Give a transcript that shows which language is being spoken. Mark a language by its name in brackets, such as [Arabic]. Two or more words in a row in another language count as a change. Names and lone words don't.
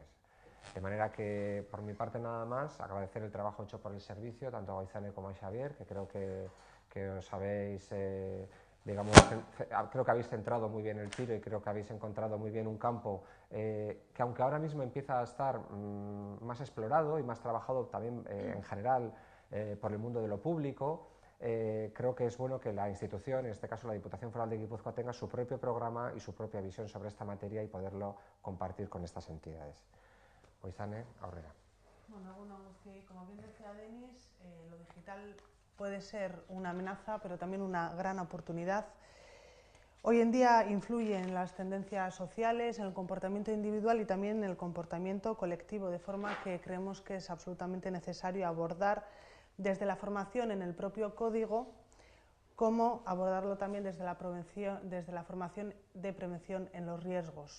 [Spanish] De manera que, por mi parte, nada más, agradecer el trabajo hecho por el servicio, tanto a Goizane como a Xavier, que creo que os habéis, creo que habéis centrado muy bien el tiro y creo que habéis encontrado muy bien un campo que, aunque ahora mismo empieza a estar más explorado y más trabajado también en general por el mundo de lo público. Creo que es bueno que la institución, en este caso la Diputación Foral de Guipúzcoa, tenga su propio programa y su propia visión sobre esta materia y poderlo compartir con estas entidades. [Basque] Goizane, aurrera. [Spanish] Bueno, que como bien decía Denis, lo digital puede ser una amenaza, pero también una gran oportunidad. Hoy en día influye en las tendencias sociales, en el comportamiento individual y también en el comportamiento colectivo, de forma que creemos que es absolutamente necesario abordar desde la formación en el propio código, como abordarlo también desde la formación de prevención en los riesgos.